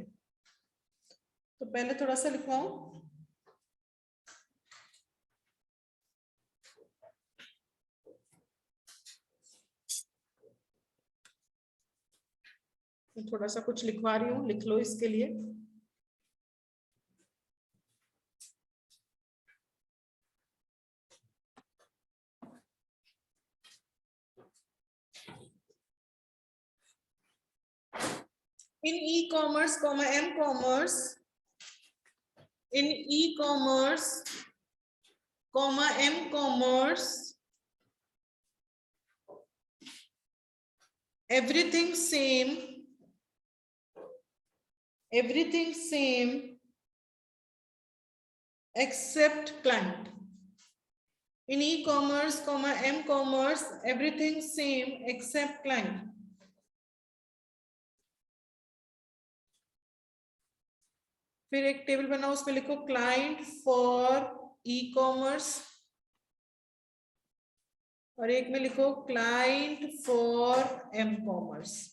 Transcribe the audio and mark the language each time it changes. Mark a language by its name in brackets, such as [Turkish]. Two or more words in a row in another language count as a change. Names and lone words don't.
[Hindi] तो पहले थोड़ा सा लिखवाऊं। थोड़ा सा कुछ लिखवा रही हूँ, लिख लो इसके लिए। [English] In e-commerce, m-commerce, in e-commerce, m-commerce, everything same except client. In e-commerce, m-commerce, everything same except client. [Hindi] फिर एक टेबल बनाओ, उसमें लिखो [English] client for e-commerce [Hindi] और एक में लिखो [English] client for m commerce.